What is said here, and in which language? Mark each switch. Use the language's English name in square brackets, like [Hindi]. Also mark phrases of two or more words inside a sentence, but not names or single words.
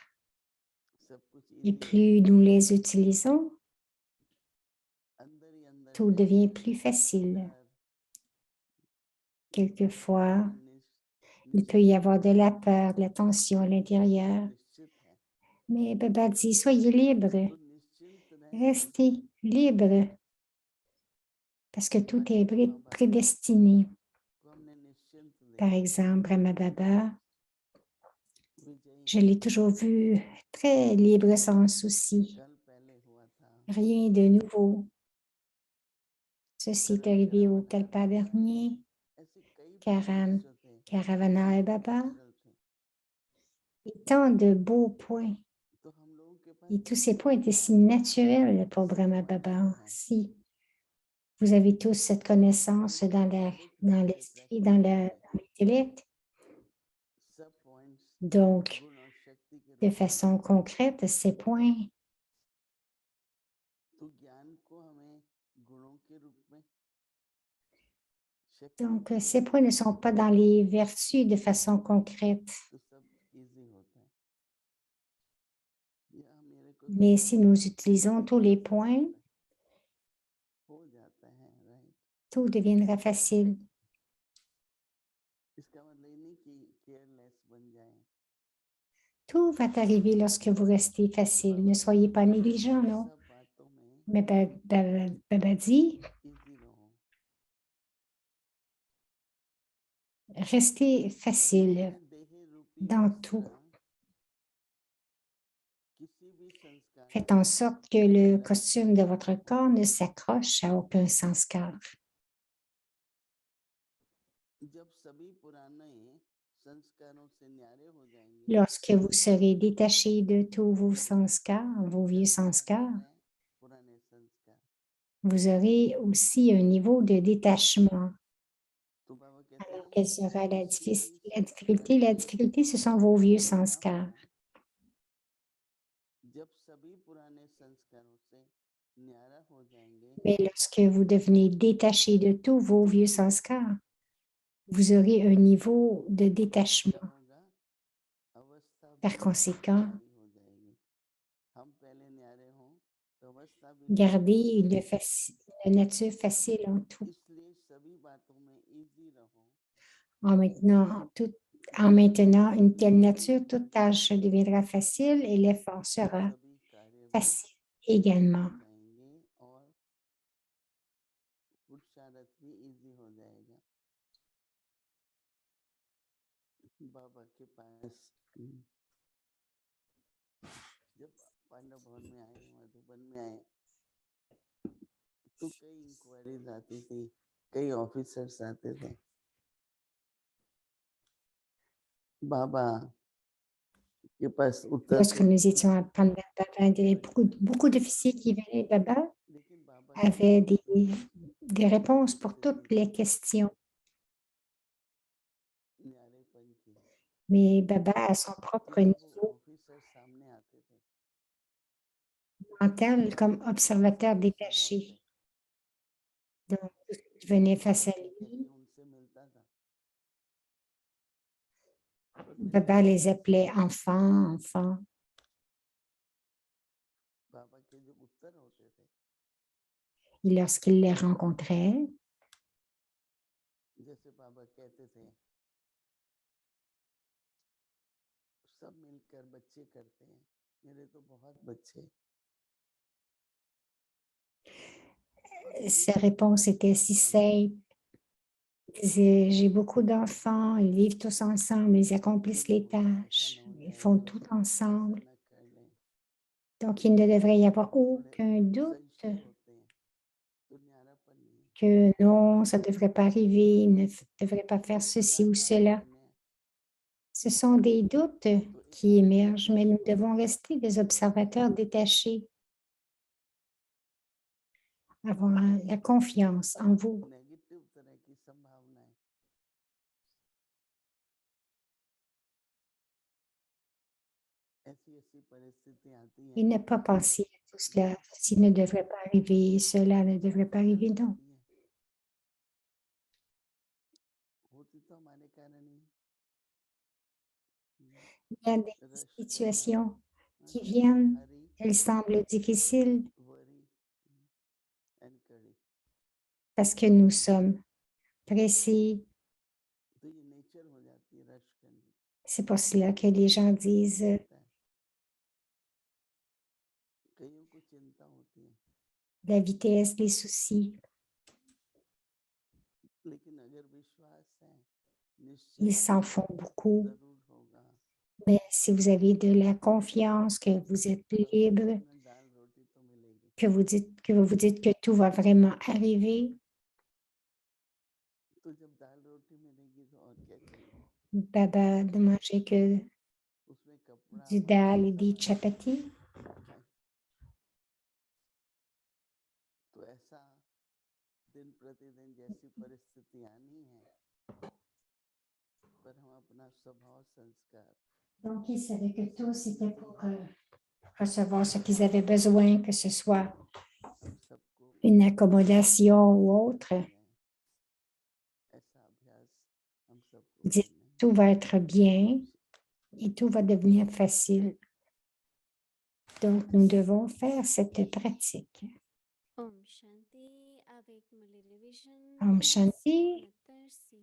[French] Et plus nous les utilisons, tout devient plus facile. Quelquefois, il peut y avoir de la peur, de la tension à l'intérieur. Mais Baba dit, soyez libre, [Hindi] तो निश्चिंत रहें [French] restez libre, parce que tout est prédestiné. [Hindi] को हमने निश्चिंत [French] Par [Hindi] देखा [French] exemple, Brahma Baba, [Hindi] विजयी [French] je l'ai toujours vu très libre, sans souci, [Hindi] कल पहले हुआ था [French] rien de nouveau. Ceci est arrivé au Kalpa dernier, [Hindi] ऐसे कई Karan, points जो थे [French] Karavana et Baba, [Hindi] नेचुरल थे [French] et tant de beaux points. [Hindi] तो हम लोगों के पास [French] Et tous ces points étaient si naturels pour Brahma Baba. Si vous avez tous cette connaissance dans l'esprit, dans l'intellect, [Hindi] सब पॉइंट्स [French] donc [Hindi] गुण और शक्ति के [French] de [Hindi] रूप में [French] façon concrète, ces points, [Hindi] तो ज्ञान को हमें गुणों के रूप में शक्ति [French] donc [Hindi] के [French] ces [Hindi] रूप [French] points [Hindi] में [French] ne sont pas dans les vertus de façon concrète. [Hindi] तो सब इजी होता है या मेरे को [French] Mais si nous utilisons tous les points, [Hindi] हो जाता है राइट [French] tout deviendra facile. [Hindi] इसका मतलब ये नहीं कि केयरलेस बन जाए [French] Tout va arriver lorsque vous restez facile. Ne soyez pas négligent, non? [Hindi] सब बातों में [French] Mais Baba dit, [Hindi] इजी रहो [French] restez facile [Hindi] अपने देह रूपी [French] dans [Hindi] वस्त्र [French] tout. [Hindi] किसी भी संस्कार [French] Faites en sorte que le costume de votre corps ne s'accroche à aucun sanskar. [Hindi] जब सभी पुराने संस्कारों से न्यारे हो जाएंगे [French] Lorsque vous serez détaché de tous vos sanskars, vos vieux sanskars, [Hindi] पुराने संस्कार [French] vous aurez aussi un niveau de détachement. [Hindi] तो बाबा कहते [French] Alors, [Hindi] हैं [French] quelle sera la [Hindi] किसी भी [French] difficulté? La difficulté, ce sont vos vieux sanskars. [Hindi] जब सभी पुराने संस्कारों से न्यारा हो जाएंगे [French] Mais lorsque vous devenez détaché de tous vos vieux sanskars, vous aurez un niveau de [Hindi] क्या [French] détachement. [Hindi] होगा अवस्था [French] Par [Hindi] भी [French] conséquent, [Hindi] न्यारी हो जाएगी हम पहले न्यारे हों तो अवस्था भी न्यारी [French] gardez [Hindi] हो जाएगी [French] une nature facile en tout. [Hindi] इसलिए सभी बातों में इजी रहो [French] En maintenant une telle nature, toute tâche deviendra facile et l'effort sera [Hindi] सभी कार्य भी [French] facile également. [Hindi] हो जाएंगे और पुरुषार्थ भी इजी हो जाएगा बाबा के पास जब पांडव भवन में आए मधुबन में आए तो कई इंक्वायरीज आती थी कई ऑफिसर्स आते थे बाबा के पास उत्तर [French] Lorsque [Hindi] थे [French] nous étions à Pandava, il y avait beaucoup d'officiers qui venaient. Baba [Hindi] लेकिन बाबा के [French] avait [Hindi] पास [French] des réponses pour toutes les questions. [Hindi] न्यारेपन की [French] Mais Baba, à son propre [Hindi] जब वो [French] niveau [Hindi] ऑफिसर सामने आते थे [French] mental, comme observateur [Hindi] ऐसे बहुत [French] détaché, [Hindi] थे [French] donc tout ce qui venait बाबा face à [Hindi] कह कह [French] lui, [Hindi] के उनसे मिलता था और [French] Baba [Hindi] मिलता [French] les appelait enfants, enfants. [Hindi] बाबा के जो उत्तर होते थे [French] Et lorsqu'il les rencontrait, [Hindi] जैसे बाबा कहते थे सब मिलकर बच्चे करते हैं मेरे तो बहुत बच्चे [French] sa réponse était si simple. Il disait, j'ai beaucoup d'enfants, ils vivent tous ensemble, ils accomplissent les tâches, ils font tout ensemble. Donc, il ne devrait y avoir aucun doute que non, ça ne devrait pas arriver, il ne devrait pas faire ceci ou cela. Ce sont des doutes qui émergent, mais nous devons rester des observateurs détachés, avoir la confiance en vous [Hindi] नेगेटिव तरह की संभावनाएं ऐसी ऐसी परिस्थितियां आती [French] et [Hindi] हैं [French] ne pas penser à tout cela. Ceci ne devrait pas arriver, cela ne devrait pas arriver, non. [Hindi] होती तो हमारे कारण ही [French] Il y a des [Hindi] रश [French] situations qui viennent, [Hindi] हरी [French] elles semblent difficiles [English] worry and कड़ी [French] parce que nous sommes pressés. [Hindi] तो ये नेचर हो जाती है रश करने [French] C'est pour cela que les gens disent, la vitesse, les soucis. [Hindi] लेकिन अगर विश्वास है निश्चय [French] Ils s'en [Hindi] है, [French] font beaucoup. [Hindi] जरूर होगा। [French] Mais si vous avez de la confiance, que vous êtes [Hindi] बस [French] libre, [Hindi] में दाल रोटी तो मिलेगी। [French] que vous vous dites que tout va vraiment arriver, [Hindi] तो जब दाल रोटी मिलेगी तो और क्या चाहिए? [French] Baba de manger que [Hindi] उसमें कपड़ा [French] du dal et des chapatis. [Hindi] खाए। तो ऐसा दिन प्रतिदिन जैसी परिस्थितियां नहीं है, पर हम अपना स्वभाव संस्कार [French] Donc, ils savaient que tout, c'était pour recevoir ce qu'ils avaient besoin, que ce soit [Hindi] हम सबको [French] une accommodation ou autre. [Hindi] ऐसा अभ्यास हम सबको [French] Dites, [Hindi] करना है। [French] tout va être bien et tout va devenir facile. Donc, nous devons faire cette pratique. [Hindi] ॐ शान्ति [French] avec les révisions Om de Shanti, 1969.